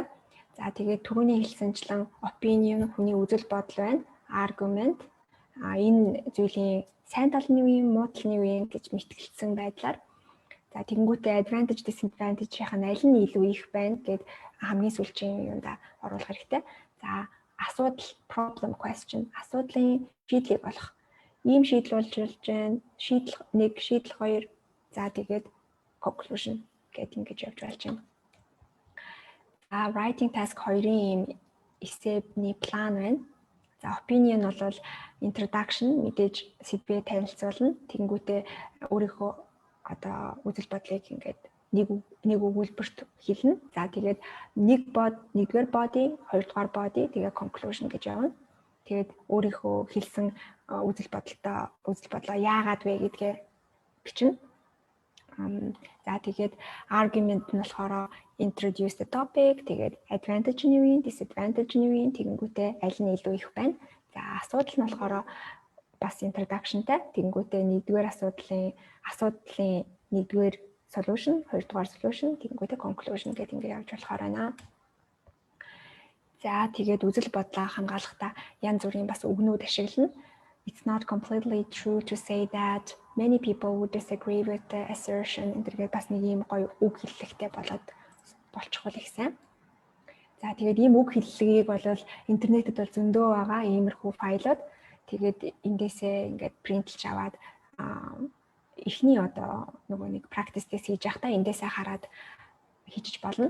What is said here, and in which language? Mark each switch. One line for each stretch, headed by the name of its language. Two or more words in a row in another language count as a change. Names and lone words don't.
Mongolian: За тэгээд түрүүний хэлсэнчлэн opinion хүний үзэл бодол байна. Argument энэ зүйлийн сайн тал нь юу юм, муу тал нь юу юм гэж мэтгэлцсэн байдлаар. За тэгэнгүүтээ
English: advantage disadvantage-
Mongolian: ийнх нь аль нь илүү их байна гэд хамгийн сүүлчийн юунда оруулах хэрэгтэй. За асуудал
English: problem question
Mongolian: асуудлын шийдлийг олох. Ийм шийдэл болж байна. Шийдэл 1, шийдэл 2. За тэгээд conclusion гэдэг ингэж явж болж байна. Writing task 2-ын ийм эссений план байна. За opinion бол introduction мэдээж сэдвээ танилцуулна. Тэнгүүтээ өөрийнхөө одоо үзэл бодлыг ингээд нэг өгүүлбэрт хэлнэ. За тэгээд нэгдүгээр body, хоёрдугаар body, тэгээ conclusion гэж явна. Тэгээд өөрийнхөө хэлсэн үзэл бодлоо яагаад вэ гэдгээ бичнэ. За тэгээд argument нь болохоор
English: introduce the topic,
Mongolian: тэгээд advantage нь юу юм, disadvantage нь юу юм, тэгэнгүүтээ аль нь илүү их байна. За асуудал нь болохоор бас introduction-тай, тэгэнгүүтээ нэгдүгээр асуудлын нэгдүгээр solution, хоёрдугаар solution, тэгэнгүүтээ conclusion гэдэг ингээд явж болохоор байна. За тэгээд үзэл бодлоо хамгаалахдаа янз бүрийн бас үгнүүд ашиглана.
English: It's not completely true to say that many people would disagree with the assertion.
Mongolian: Энтергээд бас нэг ийм гоё үг хэллэгтэй болчихвол их сайн. За тэгээд ийм үг хэллэгийг бол интернетэд бол зөндөө байгаа иймэрхүү файлууд. Тэгээд эндээсээ ингээд принтлж аваад эхний одоо нөгөө нэг
English: practice test
Mongolian: хийж явахдаа эндээсээ хараад хийчих болно.